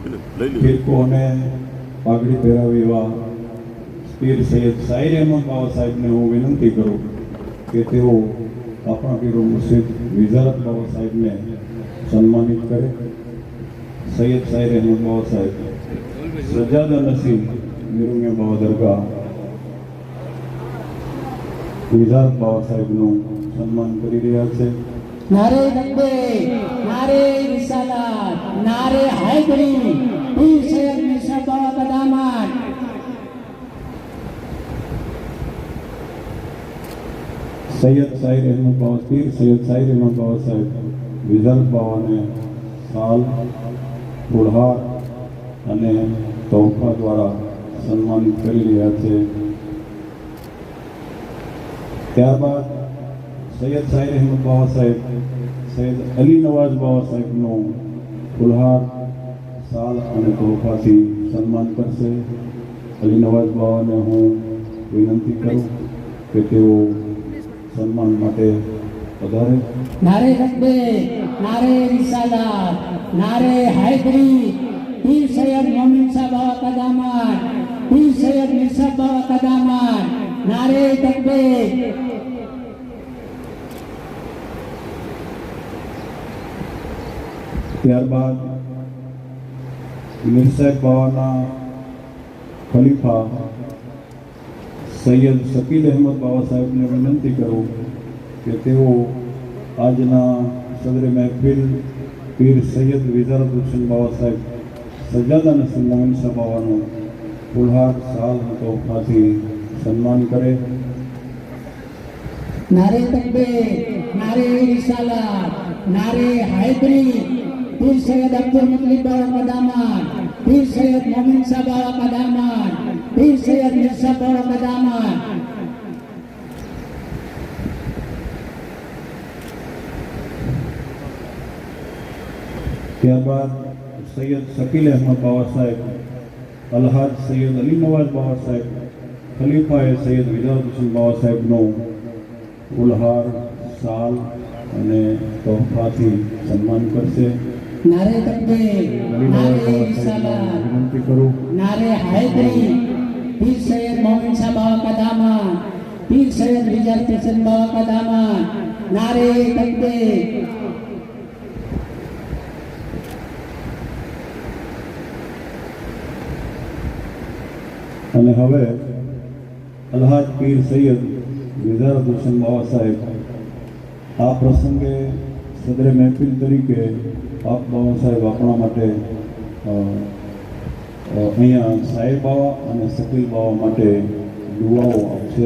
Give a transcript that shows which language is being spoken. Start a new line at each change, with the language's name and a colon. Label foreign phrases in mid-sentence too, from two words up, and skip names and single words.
Gujarati: ફિરકો અને પાઘડી પહેરાવી એવા પીર સૈયદ શાહિર અહેમદ બાવા સાહેબને હું વિનંતી કરું કે તેઓ આપણા પીર મુર્શિદ વિઝારત બાવા સાહેબને સન્માનિત કરે. સૈયદ શાહિર અહેમદ બાવા સાહેબ સજાદા નસીબ નિરુમિયા બાવા દરગાહ વિઝારત બાવા સાહેબનું સન્માન કરી રહ્યા છે.
Hindi: नारे तकबीर, नारे रिसालत, नारे हैदरी, पीर सैयद मिर्जा बाबा का दामाद.
Gujarati: સૈયદ શાહિર અહેમદ બાવા પીર સૈયદ શાહિર અહેમદ બાવા સાહેબ વિઝારત બાવાને સાલ ફુલહાર અને તોહફા દ્વારા સન્માનિત કરી રહ્યા છે. ત્યારબાદ સૈયદ શાહિર અહેમદ બાવા સાહેબ સૈયદ અલી નવાઝ બાવા સાહેબનું ફુલહાર સાલ અને તોહફાથી સન્માન કરશે. અલી નવાઝ બાવાને હું વિનંતી કરું કે તેઓ સન્માન માટે વધારે.
Hindi: नारे तकबीर, नारे रिसालत, नारे हैदरी, पीर सैयद मोमिन साहब बाबा का दामाद, पीर सैयद मिर्जा बाबा का दामाद. नारे तकबीर.
Gujarati: ત્યારબાદ મીર સાહેબ બાવાના ખલીફા સૈયદ શકીલ અહેમદ બાવા સાહેબને વિનંતી કરું કે તેઓ આજના સદરે મહેફિલ પીર સૈયદ વિઝારત હુસેન બાવા સાહેબ સજાદા નસીબ મોમિન સાહેબ બાવાનું ફુલહાર સાલ તોહફાથી સન્માન કરે.
Hindi: नारे तकबीर, नारे रिसालत, नारे हैदरी, पीर सैयद अब्दुल मुतलिब बाबा का दामाद, पीर सैयद मोमिन साहब बाबा का दामाद, पीर सैयद मिर्जा बाबा का दामाद.
Gujarati: ત્યારબાદ સૈયદ શકીલ અહેમદ બાવા સાહેબ અલહાજ સૈયદ અલી નવાઝ બાવા સાહેબ ખલીફાએ સૈયદ વિઝારત હુસેન બાવા સાહેબનો ફુલહાર સાલ અને તોહફાથી સન્માન કરશે.
Hindi: नारे तकबीर,
Gujarati: અલી નવાઝ
Hindi: नारे
Gujarati: બાવા
Hindi: रिसालत,
Gujarati: સાહેબને વિનંતી કરું.
Hindi: नारे हैदरी, पीर सैयद मोमिन साहब बाबा का दामाद, पीर सैयद विज़ारत हुसैन बाबा का दामाद. नारे तकबीर.
Gujarati: અને હવે અલહાજ પીર સૈયદ વિઝારત હુસેન બાવા સાહેબ આ પ્રસંગે સદરે મહેફિલ તરીકે આપ બાવા સાહેબ આપણા માટે અહીંયા સાહેબ બાવા અને શકીલ બાવા માટે દુઆઓ આપશે.